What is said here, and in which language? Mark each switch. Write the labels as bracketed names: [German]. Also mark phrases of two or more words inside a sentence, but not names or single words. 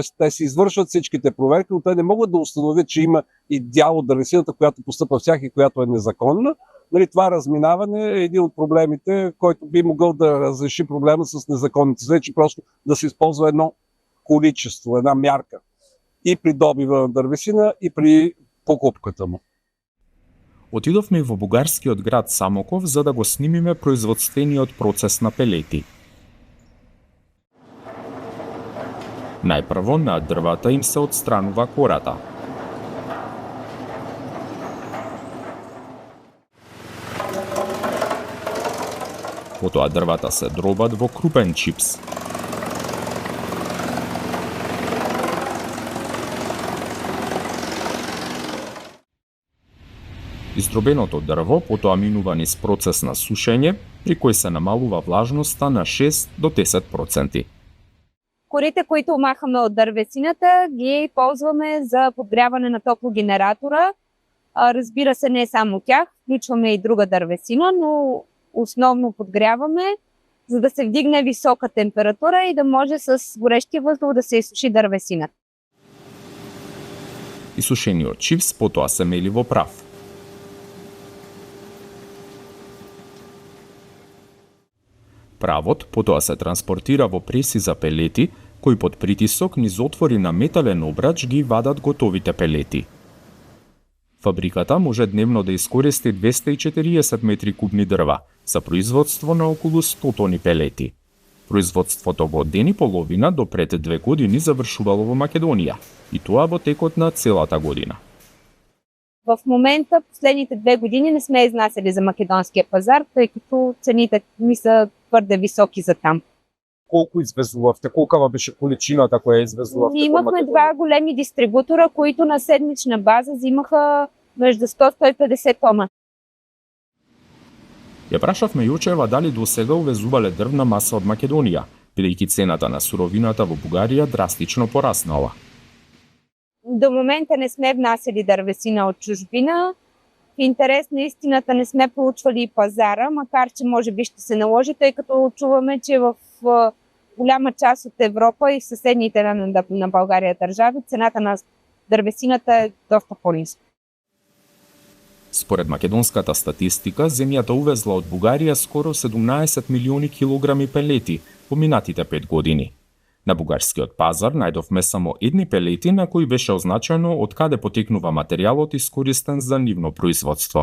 [Bulgarian] те си извършват всичките проверки, но те не могат да установят, че има и дял от дървесината, която постъпва в тях и която е незаконна, Нали, това разминаване е един от проблемите, който би могъл да разреши проблема с незаконните сечи, просто да се използва едно количество, една мярка и при добива на дървесина, и при покупката му. [Macedonian] Отидовме во бугарскиот град Самоков за да го снимиме производствениот процес на пелети. Најпрво на дрвата им се отстранува кората. Потоа дрвата се дробат во крупен чипс. Издробеното дрво потоа минува низ процес на сушење, при кој се намалува влажноста на 6 до 10%. [Bulgarian] Корите, които махаме от дървесината, ги ползваме за подгряване на топлогенератора. Разбира се, не само тях, включваме и друга дървесина, но основно подгряваме, за да се вдигне висока температура и да може с горещия въздух да се изсуши дървесината. [Macedonian] Изсушениот чипс потоа се мели во прав. Правот потоа се транспортира во преси за пелети, кои под притисок низ отвори на метален обрач ги вадат готовите пелети. Фабриката може дневно да искористи 240 метри кубни дрва за производство на околу 100 тони пелети. Производството во ден и половина до пред 2 години завршувало во Македонија, и тоа во текот на целата година. [Bulgarian] В момента, последните 2 години не сме изнасяли за македонския пазар, тъй като цените ми са твърде високи за там. [Macedonian] Колку извезувавте? Колкава беше количината која извезувавте? [Bulgarian] Имахме 2 големи дистрибутора, които на седмична база взимаха между 100-150 тона. [Macedonian] Ја прашавме Јочева дали до сега увезувале дрвна маса од Македонија, бидејќи цената на суровината во Бугарија драстично пораснала. [Bulgarian] До момента не сме внасяли дървесина от чужбина. В интерес на истината не сме проучвали и пазара, макар че може би ще се наложи, тъй като чуваме, че в голяма част от Европа и в съседните на България държави цената на дървесината е доста по-ниска. [Macedonian] Според македонската статистика, земјата увезла од Бугарија скоро 17 милиони килограми пелети во минатите 5 години. На бугарскиот пазар најдовме само едни пелети на кои беше означено од каде потекнува материјалот искористен за нивно производство.